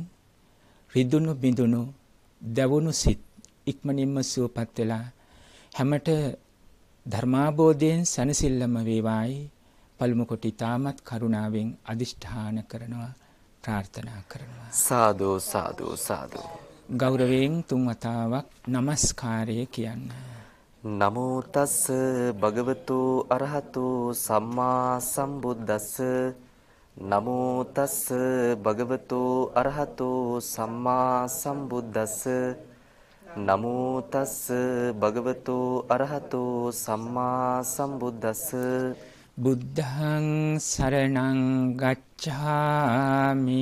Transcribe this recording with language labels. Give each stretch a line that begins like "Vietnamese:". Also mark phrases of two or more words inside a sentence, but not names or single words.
Sinhala: රිදුණු බිඳුණු දවුණු සිත් ඉක්මනින්ම සුවපත් වෙලා හැමට ධර්මාබෝධයෙන් සනසිල්ලම වේවායි පළමු කොට ඊටමත් කරුණාවෙන් අදිෂ්ඨාන කරනවා ප්‍රාර්ථනා කරනවා. සාදු සාදු සාදු. ගෞරවයෙන් තුන් වතාවක් নমස්කාරය කියන්න.
Pali: නමෝ තස් භගවතු අරහතු සම්මා සම්බුද්දස්ස. නමෝ තස් භගවතු අරහතු සම්මා සම්බුද්දස්ස. නමෝ තස් භගවතු අරහතු සම්මා සම්බුද්දස්ස. බුද්ධං සරණං ගච්ඡාමි.